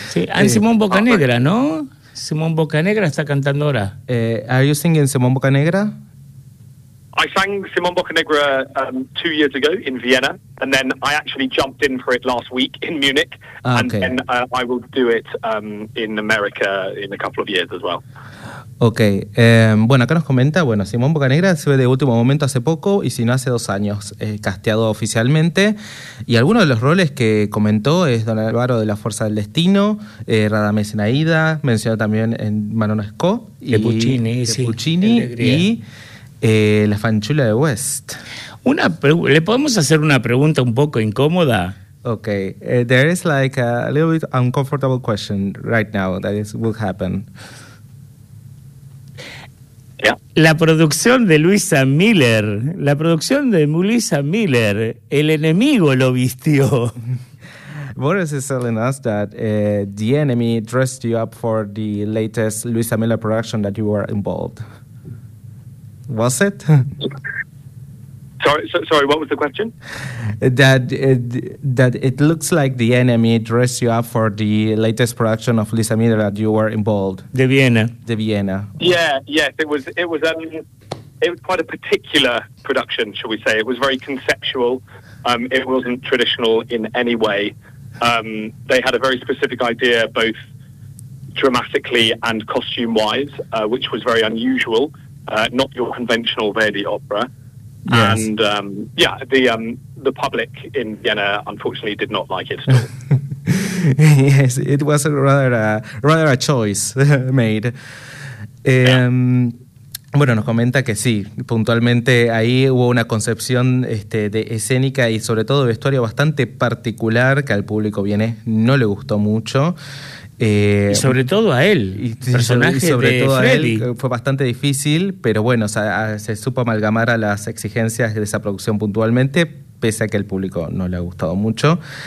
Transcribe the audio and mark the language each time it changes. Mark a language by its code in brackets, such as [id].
[es] Sí. [en] And [es] Simón Bocanegra, ¿no? Simón Bocanegra está cantando ahora. [en] Are you singing Simón Bocanegra? I sang Simón Bocanegra 2 years ago in Vienna, and then I actually jumped in for it last week in Munich, and then I will do it in America in a couple of years as well. [es] Ok, bueno, acá nos comenta, bueno, Simón Bocanegra se ve de último momento hace poco y si no hace 2 años, casteado oficialmente, y algunos de los roles que comentó es Don Álvaro de La Fuerza del Destino, Radames en Aida, mencionó también en Manonesco, y de Puccini, y La Fanciulla de West. ¿Le podemos hacer una pregunta un poco incómoda? [en] Ok, there is like a little bit uncomfortable question right now that will happen. [es] La producción de Luisa Miller, la producción de Melissa Miller, el enemigo lo vistió. [en] Boris is telling us that the enemy dressed you up for the latest Luisa Miller production that you were involved. Was it? Sorry, what was the question? That it looks like the enemy dressed you up for the latest production of Luisa Miller that you were involved. [es] De Vienna. [en] Yes, it was quite a particular production, shall we say. It was very conceptual. It wasn't traditional in any way. They had a very specific idea, both dramatically and costume-wise, which was very unusual, not your conventional Verdi opera. Yes. And the public in Vienna unfortunately did not like it at all. Yes, it was rather a choice made. [es] Bueno, nos comenta que sí, puntualmente ahí hubo una concepción de escénica y sobre todo de vestuario bastante particular que al público vienés no le gustó mucho. Y sobre todo a él, sobre todo a él, fue bastante difícil, pero bueno, se supo amalgamar a las exigencias de esa producción puntualmente, pese a que al público no le ha gustado mucho.